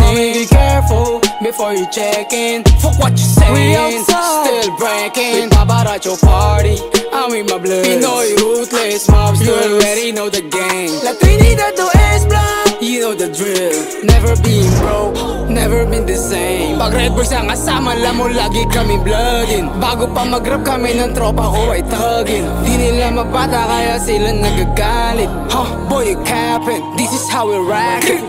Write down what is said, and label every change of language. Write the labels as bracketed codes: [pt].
[en] Homie, be careful before you check in. Fuck what you saying. We outside, still breaking. Babarat your party, I'm with my blood. Pinoy ruthless mobsters, you already know the game. La Trinidad to S-Block, you know the drill. Never been broke, never been the same. [tl] Pag red boys ang kasama, alam mo lagi kami bloodin. Bago pa mag-rap kami ng tropa ko ay tugin. Di nila mabata kaya sila nagagalit. [en] Huh, boy you capping, this is how we rock it.